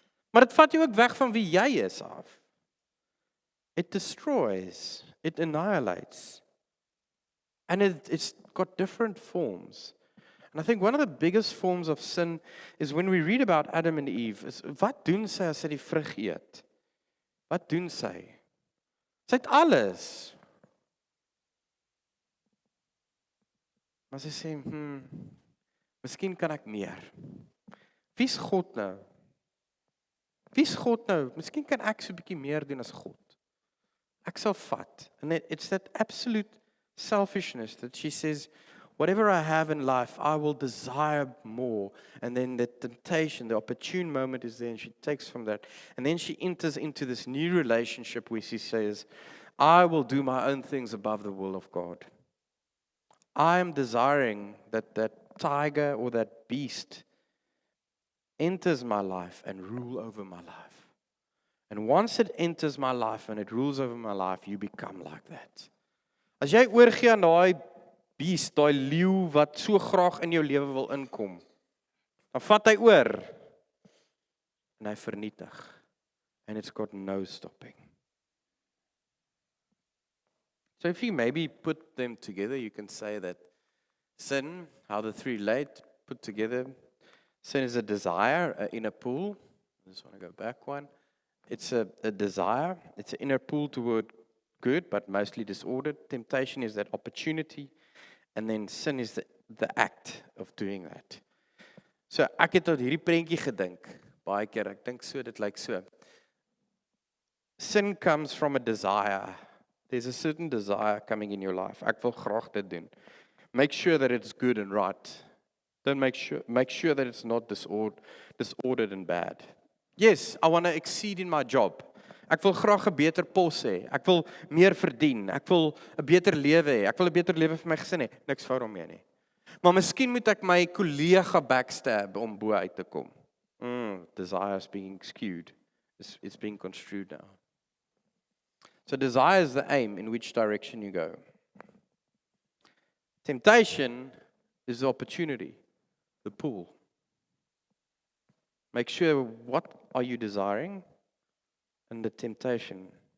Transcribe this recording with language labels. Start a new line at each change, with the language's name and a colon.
Afrikaans: Maar dit vat jou ook weg van wie jy is af.
English: It destroys, it annihilates. And it's got different forms. And I think one of the biggest forms of sin is when we read about Adam and Eve.
Afrikaans: Wat doen sy as sy die vrug eet? Wat doen sy? Sy het alles. Maar sy sê, miskien kan ek meer. Wie's God nou? Wie's God nou? Miskien kan ek so 'n bietjie meer doen as God. Ek sal vat.
English: And it's that absolute selfishness that she says, whatever I have in life, I will desire more. And then the temptation, the opportune moment is there, and she takes from that. And then she enters into this new relationship where she says, I will do my own things above the will of God. I am desiring that tiger or that beast enters my life and rule over my life. And once it enters my life and it rules over my life, you become like that.
Afrikaans: As jy oorgee aan daai beast, daai leeu wat so graag in jou lewe wil inkom, dan vat hy oor en hy vernietig.
English: And it's got no stopping. So if you maybe put them together, you can say that sin, how the three relate, put together, sin is a desire, an inner pull. I just want to go back one. It's a desire. It's an inner pull toward good, but mostly disordered. Temptation is that opportunity. And then sin is the act of doing that.
Afrikaans: So ek het tot hierdie prentjie gedink, baie keer. Ek dink so, dit lyk so.
English: Sin comes from a desire. There's a certain desire coming in your life.
Afrikaans: Ek wil graag dit doen.
English: Make sure that it's good and right. Don't make sure that it's not disordered and bad. Yes, I want to exceed in my job.
Afrikaans: Ek wil graag 'n beter pos hê. Ek wil meer verdien. Ek wil 'n beter lewe hê. Ek wil 'n beter lewe vir my gesin hê. Niks fout daarmee nie. Maar miskien moet ek my kollega backstab om bo uit te kom.
English: Desire is being skewed. It's being construed now. So desire is the aim in which direction you go. Temptation is the opportunity, the pull. Make sure what are you desiring and the temptation.